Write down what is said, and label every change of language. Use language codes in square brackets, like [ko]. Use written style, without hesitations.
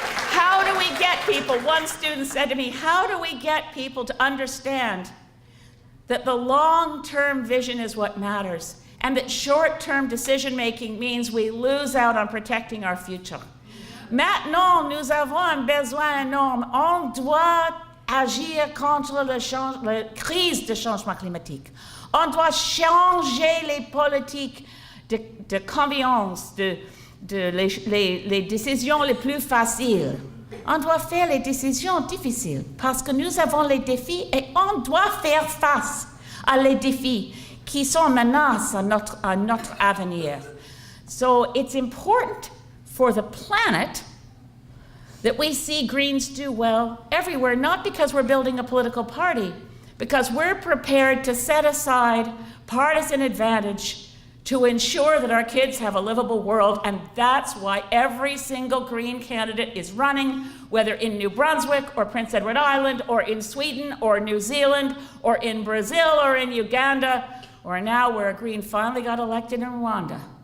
[en] How do we get people, one student said to me, how do we get people to understand that the long-term vision is what matters, and that short-term decision-making means we lose out on protecting our future? [fr] Maintenant, nous avons un besoin énorme. On doit agir contre la crise de changement climatique. On doit changer les politiques de confiance, les décisions les plus faciles. On doit faire les décisions difficiles parce que nous avons les défis et on doit faire face à les défis qui sont menaces à notre avenir. [en] So it's important for the planet that we see Greens do well everywhere, not because we're building a political party, because we're prepared to set aside partisan advantage to ensure that our kids have a livable world, and that's why every single Green candidate is running, whether in New Brunswick or Prince Edward Island or in Sweden or New Zealand or in Brazil or in Uganda, or now where a Green finally got elected in Rwanda.